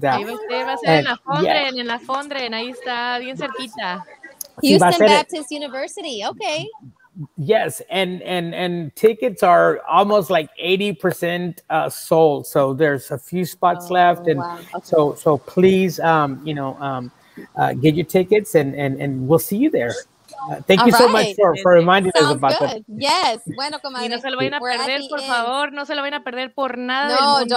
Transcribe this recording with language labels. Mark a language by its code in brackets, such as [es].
[es] ahí va a ser en la Fondren, ahí está, bien cerquita. [en] Houston Baptist University, okay. Yes, and tickets are almost like 80% sold. So there's a few spots left, and so please, get your tickets, and we'll see you there. Thank you so much for reminding us about that. Yes, [es] bueno, comadre. Y no se lo vayan a perder, por favor, no se lo vayan a perder por nada del mundo.